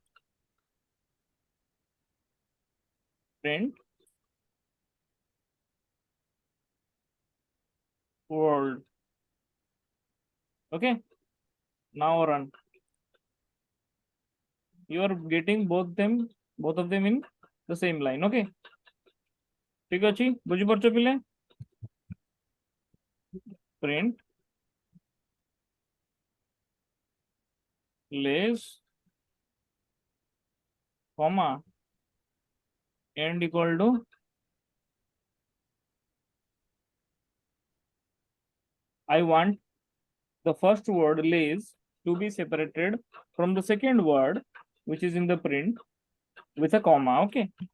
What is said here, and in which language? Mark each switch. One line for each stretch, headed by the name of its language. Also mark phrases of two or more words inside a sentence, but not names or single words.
English: Print world. Okay. Now run. You are getting both of them in the same line. Okay.
Odia: ଠିକ ଅଛି ବୁଝି ପଡୁଛ ପିଲେ
English: print less comma end equal to I want the first word less to be separated from the second word which is in the print with a comma. Okay.